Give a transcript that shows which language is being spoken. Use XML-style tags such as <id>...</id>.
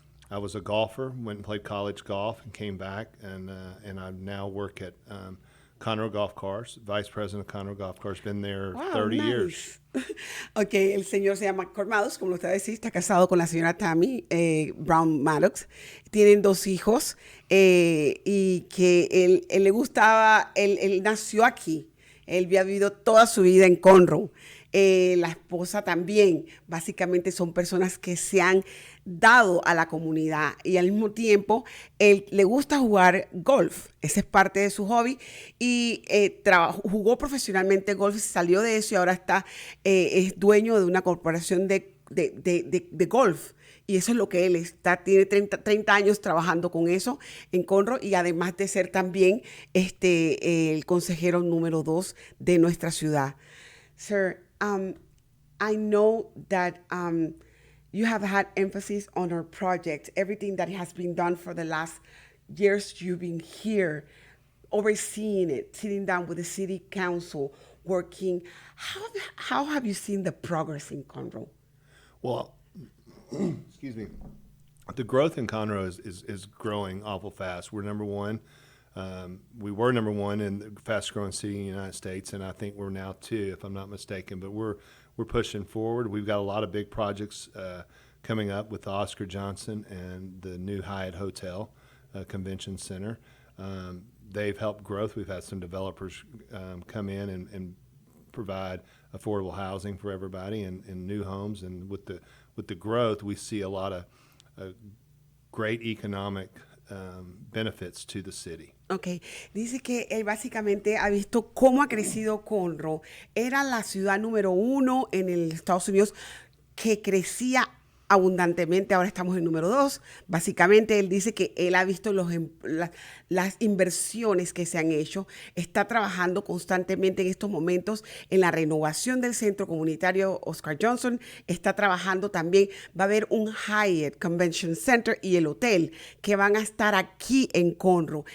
<en>I was a golfer, went and played college golf, and came back, and I now work at Conroe Golf Cars, vice president of Conroe Golf Cars. Been there 30 years.</en> <es>Ok, el señor se llama Curt Maddux, como usted decía, está casado con la señora Tammy Brown Maddux. Tienen 2 hijos y que él le gustaba, él nació aquí. Él había vivido toda su vida en Conroe. La esposa también. Básicamente son personas que se han dado a la comunidad, y al mismo tiempo él le gusta jugar golf. Ese es parte de su hobby, y jugó profesionalmente golf, salió de eso y ahora es dueño de una corporación de golf. Y eso es lo que él está, tiene 30 años trabajando con eso en Conroe, y además de ser también el consejero número 2 de nuestra ciudad.</es> <en>Sir, I know that you have had emphasis on our project, everything that has been done for the last years. You've been here, overseeing it, sitting down with the city council, working. How have you seen the progress in Conroe? Well, excuse me. The growth in Conroe is growing awful fast. We're number 1. We were number 1 in the fastest growing city in the United States, and I think we're now 2, if I'm not mistaken. But we're pushing forward. We've got a lot of big projects coming up with Oscar Johnson and the new Hyatt Hotel Convention Center. They've helped growth. We've had some developers come in and provide affordable housing for everybody and new homes. And with the growth, we see a lot of great economic benefits to the city.</en> <es>Ok, dice que él básicamente ha visto cómo ha crecido Conroe. Era la ciudad número 1 en el Estados Unidos que crecía abundantemente, ahora estamos en número 2. Básicamente él dice que él ha visto las inversiones que se han hecho, está trabajando constantemente en estos momentos en la renovación del centro comunitario Oscar Johnson, está trabajando también, va a haber un Hyatt Convention Center y el hotel que van a estar aquí en Conroe.</es>